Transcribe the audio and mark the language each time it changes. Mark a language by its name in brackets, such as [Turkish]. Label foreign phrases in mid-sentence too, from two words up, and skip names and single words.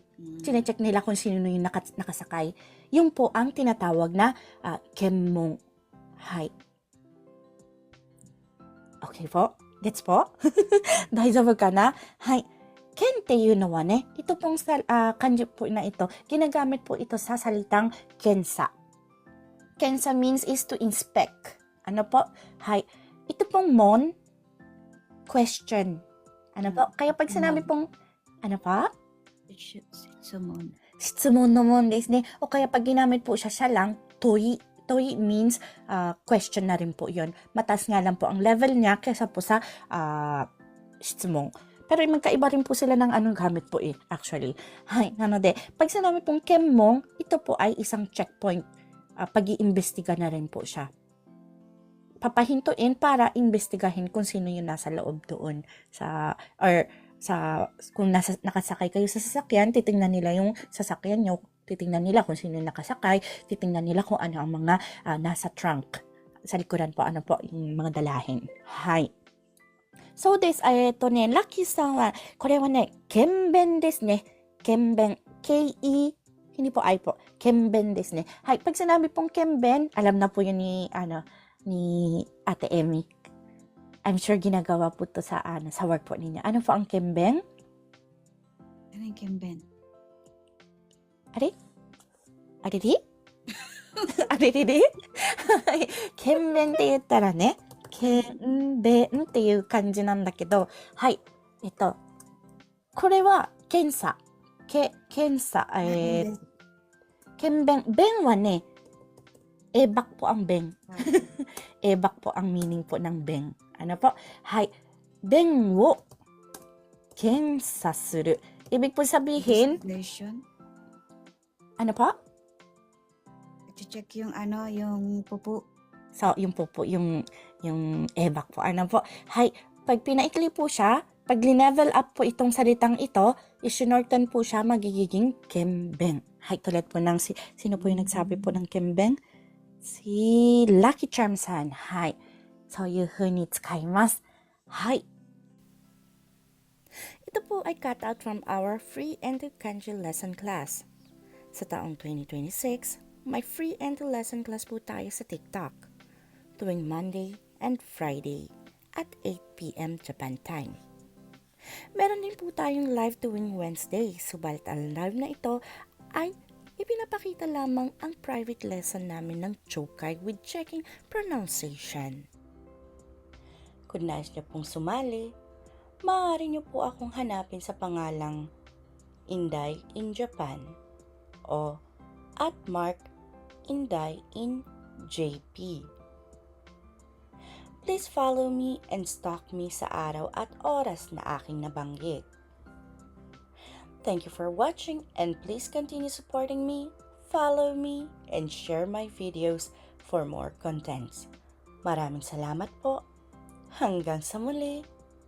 [Filipino] Sine-check nila kung sino yung nakasakay. Yung po ang tinatawag na kenmon. Hay. Okay po? Gets po? [Japanese] 大丈夫か [Filipino] na? Hay. [Japanese] けんっていうのはね, [Filipino] ito pong kanji po na ito, ginagamit po ito sa salitang kensa. [English] Kensa means is to inspect. [Filipino] Ano po? Hay. Ito pong mon, question. Ano po? Kaya pag sinabi pong ano pa? Shitsumon. [Japanese] 質問の問ですね. [Filipino] O kaya pag ginamit po siya lang, toi. [English] Toi means question [Filipino] na rin po yun. Mataas nga lang po ang level niya kaysa po sa shitsumon. Pero magkaiba rin po sila ng gamit po actually. Hay, pag sinabi pong kenmon, ito po ay isang checkpoint. Pag-iimbestiga na rin po siya. Papahintuin para imbestigahin kung sino yung nasa loob doon kung nakasakay kayo sa sasakyan, titingnan nila yung sasakyan nyo, titingnan nila kung sino yung nakasakay, titingnan nila kung ano ang mga nasa trunk. Sa likuran po, yung mga dalahin. [Japanese] Hay. そうです、ラッキーさんは, これはね、検便ですね。 [Filipino] 検便。K-E, hindi po I po. [Japanese] 検便ですね. [Filipino] Hay, pag sinabi pong kenben, alam na po yun ni Ate Emmy. [English] I'm sure [Filipino] ginagawa po to sa work po ninyo. Ano po ang kenben? Ano yung kenben? Ari? Ariri? Ariri? [Japanese] 検便って言ったらね、検便っていう感じなんだけど、はい。これは検査。検査。検便。便はね, [Filipino] ebak po ang beng. Ebak po ang meaning po ng beng. Ano po? Hay, [Japanese] 便を検査する. [Filipino] Ibig po sabihin, [English] Investigation. [Filipino] ano po? I-check yung yung pupo. So, yung po po, yung ebak po. Ano po? Hay, pag pinaikli po siya, pag [English] level up [Filipino] po itong salitang ito, isinortan po siya, magiging kembeng. Hay, tulad po ng, sino po yung nagsabi po ng kembeng? Si Lucky Charm-san. Hay. [Japanese] そういう風に使います。 [Filipino] はい。Ito po ay [English] cut out from our free Endo Kanji lesson class. [Filipino] Sa taong 2026, may free Endo lesson class po tayo sa TikTok tuwing [English] Monday and Friday at 8 p.m. Japan time. [Filipino] Meron din po tayong live tuwing Wednesday, subalit ang live na ito ay ipinapakita lamang ang [English] private lesson [Filipino] namin ng Chokai [English] with checking pronunciation. [Filipino] Kung nais niyo pong sumali, maaari niyo po akong hanapin sa pangalang Inday in Japan o @Mark_Inday in JP. [English] Please follow me and stalk me [Filipino] sa araw at oras na aking nabanggit. [English] Thank you for watching and please continue supporting me, follow me, and share my videos for more contents. [Filipino] Maraming salamat po. Hanggang sa muli.